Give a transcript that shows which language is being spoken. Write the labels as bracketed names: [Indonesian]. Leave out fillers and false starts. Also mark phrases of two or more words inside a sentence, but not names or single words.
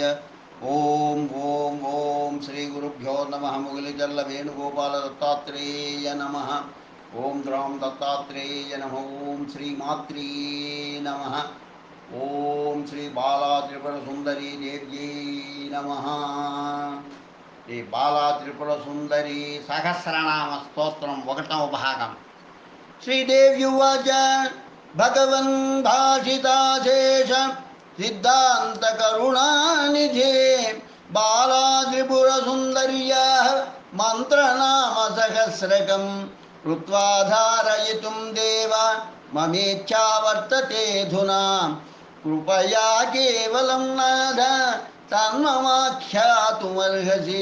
[Sanskrit] ओम ओम ओम श्री गुरुभ्यो नमः। मुगलिजल्ल वेणुगोपाल दत्तात्रेय नमः। ओम द्रां दत्तात्रेय नमः। ओम श्रीमात्रे नमः। ओम श्री बाला त्रिपुर सुंदरी देव्यै नमः। [Telugu] శ్రీ బాలా త్రిపుర సుందరి సహస్రనామ స్తోత్రం ఒకటవ భాగం. [Sanskrit] శ్రీదేవ్యువాచ భగవన్ భాషితాశేష సిద్ధాంత కరుణానిధే బాలా త్రిపుర సుందర్యా మంత్రనామ సహస్రకం కృత్వా ధారయితుం దేవ మమేచ్ఛా వర్తతే ధునా కృపయా కేవలం నాథ తన్మమాఖ్యాతుమర్హసి.